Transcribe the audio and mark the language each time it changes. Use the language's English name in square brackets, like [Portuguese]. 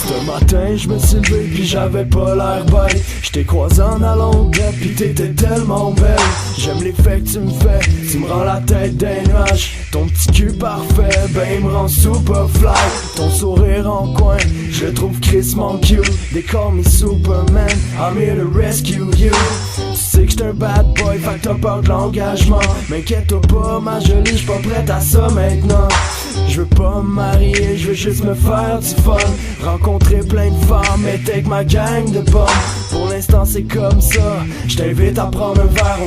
[French] Ce matin je me suis levé puis j'avais pas l'air bête. J't'ai croisé en allant au bled puis t'étais tellement belle. J'aime l'effet que tu me fais, tu me rends la tête des nuages. Ton petit cul parfait, ben il me rend super fly. Ton sourire en coin, je le trouve crissement cute. [English] They call me Superman, I'm here to rescue you. [French] Tu sais que j'suis un bad boy, fait que t'as peur de l'engagement. M'inquiète-toi pas ma jolie, j'suis pas prête à ça maintenant. Je veux pas me marier, je veux juste me faire du fun. Rencontrer plein de femmes et take ma gang de pommes. Pour l'instant c'est comme ça, je t'invite à prendre un verre.